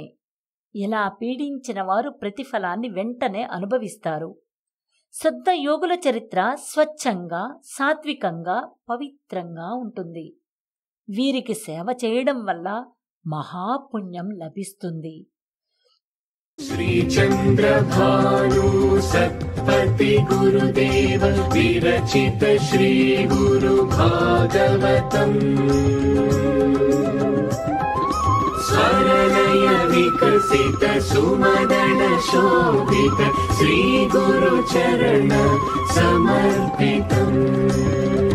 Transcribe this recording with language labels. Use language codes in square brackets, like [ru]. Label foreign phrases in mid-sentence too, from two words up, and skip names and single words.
[te] ఇలా పీడించిన వారు ప్రతిఫలాన్ని వెంటనే అనుభవిస్తారు. శుద్ధ యోగుల చరిత్ర స్వచ్ఛంగా, సాత్వికంగా, పవిత్రంగా ఉంటుంది. వీరికి సేవ చేయడం వల్ల మహాపుణ్యం లభిస్తుంది. [sa] श्रीचन्द्रभानु सत्पति गुरुदेव विरचित श्री गुरु भागवतम् स्वरलय विकसित सुमदन शोभित श्री गुरु चरण समर्पितम्.